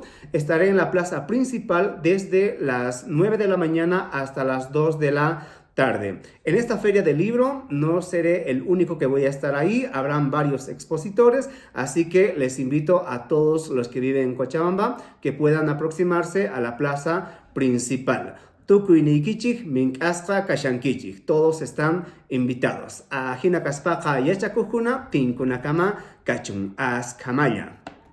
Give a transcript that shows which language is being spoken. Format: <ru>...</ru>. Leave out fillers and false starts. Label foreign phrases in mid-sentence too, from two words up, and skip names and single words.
<es>Estaré en la plaza principal desde las 9 de la mañana hasta las 2 de la tarde. En esta feria del libro no seré el único que voy a estar ahí, habrán varios expositores, así que les invito a todos los que viven en Cochabamba que puedan aproximarse a la plaza principal.</es> <qu>Tukuynikichik mink'asqa kashankichik.</qu> <es>Todos están invitados.</es> <qu>Ajina kaspaqa yachakukuna tinkunakama kachun. Askamaya.</qu>